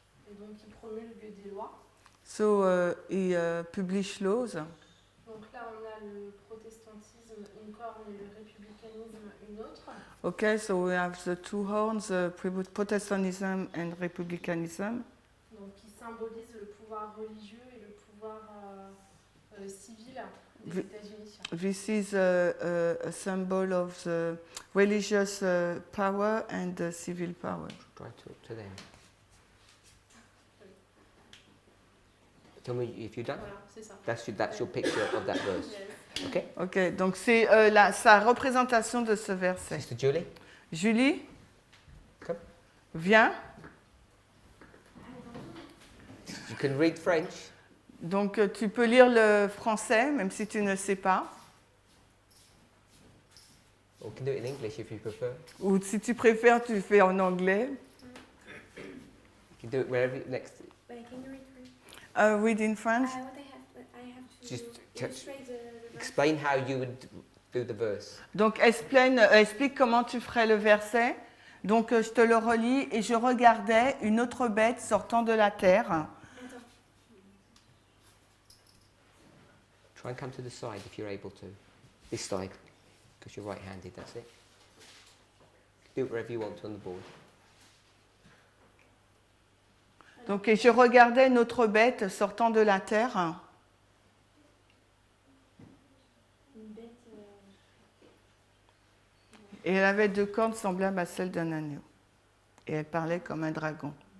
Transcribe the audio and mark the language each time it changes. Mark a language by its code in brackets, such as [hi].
[fr] et donc il promulgue des lois. [en] So he published laws. [fr] Donc là on a le protestantisme, une corne, et le républicanisme, une autre. [en] Okay, so we have the two horns, Protestantism and Republicanism. [fr] Donc qui symbolise le pouvoir religieux et le pouvoir civil des États-Unis. [en] This is a symbol of the religious power and the civil power. Try to talk to them. Tell me if you're done. [fr] Voilà, c'est ça. [en] That's your picture of that verse. Yes. Okay? [fr] Ok, donc c'est sa représentation de ce verset. [en] Sister Julie? Julie, Come. [fr] viens. [en] You can read French. [fr] Donc tu peux lire le français, même si tu ne sais pas. [en] Or you can do it in English if you prefer. [fr] Ou si tu préfères, tu le fais en anglais. [en] You can do it wherever next. Wait, can you read for me? Read in French. What I have to Just illustrate the verse. Explain how you would do the verse. [fr] Donc explique comment tu ferais le verset. Donc je te le relis. Et je regardais une autre bête sortant de la terre. [en] Try and come to the side if you're able to. This side, because you're right-handed, that's it. Do it wherever you want to on the board. [fr] Donc et je regardais une autre bête sortant de la terre. Une bête. Et elle avait 2 cornes semblables à celles d'un agneau. Et elle parlait comme un dragon.